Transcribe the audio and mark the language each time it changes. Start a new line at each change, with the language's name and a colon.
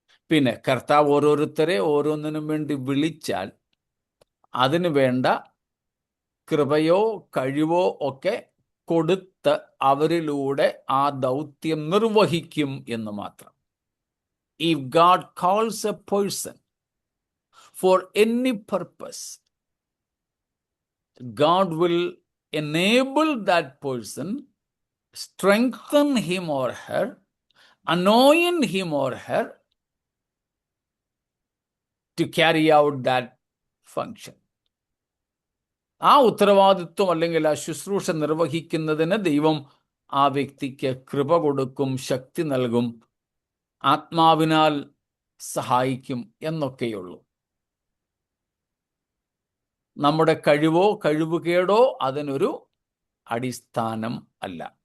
Malayalam: പിന്നെ കർത്താവ് ഓരോരുത്തരെ ഓരോന്നിനും വേണ്ടി വിളിച്ചാൽ അതിനു വേണ്ട കൃപയോ കഴിവോ ഒക്കെ കൊടുത്ത് അവരിലൂടെ ആ ദൗത്യം നിർവഹിക്കും എന്ന് മാത്രം.
English: If God calls a person for any purpose, God will enable that person, strengthen him or her, anoint him or her to carry out that function.
Malayalam: ആ ഉത്തരവാദിത്വം അല്ലെങ്കിൽ ആ ശുശ്രൂഷ നിർവഹിക്കുന്നതിന് ദൈവം ആ വ്യക്തിക്ക് കൃപ കൊടുക്കും, ശക്തി നൽകും, ആത്മാവിനാൽ സഹായിക്കും എന്നൊക്കെയുള്ളൂ. നമ്മുടെ കഴിവോ കഴിവുകേടോ അതിനൊരു അടിസ്ഥാനം അല്ല.